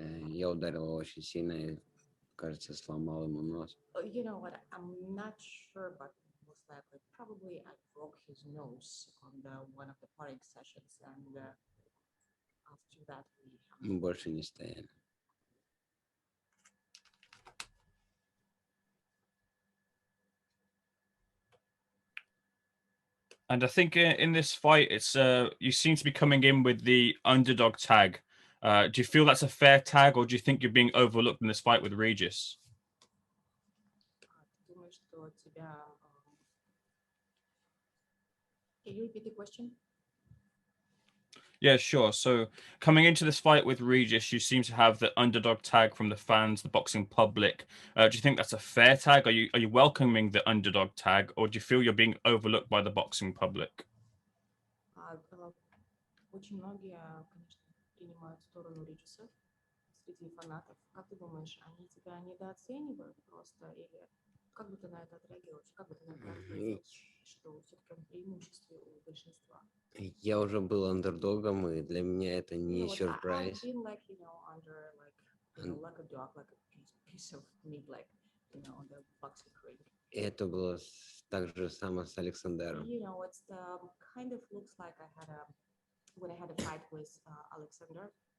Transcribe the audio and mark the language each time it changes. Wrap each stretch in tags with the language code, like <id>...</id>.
<ru>Я ударил его очень сильно и, кажется, сломал ему нос.</ru> <en>You know what? I'm not sure, but most likely, probably I broke his nose on one of the sparring sessions, and after that</en> <ru>Мы больше не стояли.</ru> <en>And I think in this fight, it's you seem to be coming in with the underdog tag. Do you feel that's a fair tag, or do you think you're being overlooked in this fight with Regis?</en> <ru>думаю, что тебя...</ru> <en>Can you repeat the question? Yeah, sure. So coming into this fight with Regis, you seem to have the underdog tag from the fans, the boxing public. Do you think that's a fair tag? Are you welcoming the underdog tag, or do you feel you're being overlooked by the boxing public?</en> <ru>Очень многие, конечно, принимают сторону Риджиса среди фанатов. Как ты думаешь, они тебя недооценивают просто, или как бы ты на это отреагировал? Как бы ты на это ответил, что все-таки он в преимуществе у большинства? Я уже был андердогом, и для меня это не сюрприз.</ru> <en>I've been like, under like a dog, like a piece of meat, like, on the boxing ring.</en> <ru>И это было так же само с Александром.</ru> <en>It's kind of looks like when I had a fight with Alexander.</en>